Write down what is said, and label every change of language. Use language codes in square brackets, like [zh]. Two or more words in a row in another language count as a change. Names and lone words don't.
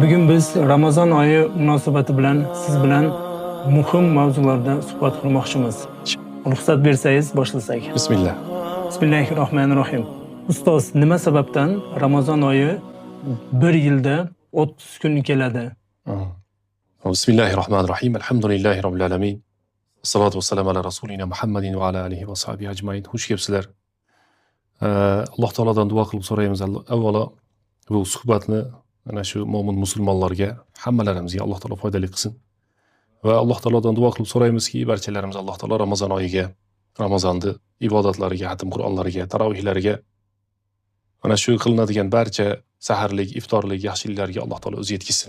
[uz] bugun biz Ramazon oyi munosabati bilan siz bilan muhim mavzularda suhbat qilmoqchimiz. Ruxsat bersangiz boshlasak. Bismillah. Bismillahirrohmanirrohim. Ustoz, nima sababdan Ramazon oyi bir yilda 30 kun keladi? Bismillahirrohmanirrohim. [ar] الحمد لله رب العالمين. الصلاة والسلام على رسولنا محمد وعلى آله وصحبه أجمعين. [uz] Xush kelibsizlar. Alloh taolodan duo qilib so'raymiz. Avvalo bu suhbatni ana shu mo'min musulmonlarga, hammalarimizga Alloh taolo foydali qilsin. Va Alloh taolodan duo qilib so'raymizki, barchalarimiz Alloh taolo Ramazon oyiga, Ramazonni ibodatlariga, xatm Qur'onlariga, tarovihlariga, ana shu qilinadigan barcha saharlik, iftorlik, yaxshiliklarga Alloh taolo o'zi yetkazsin.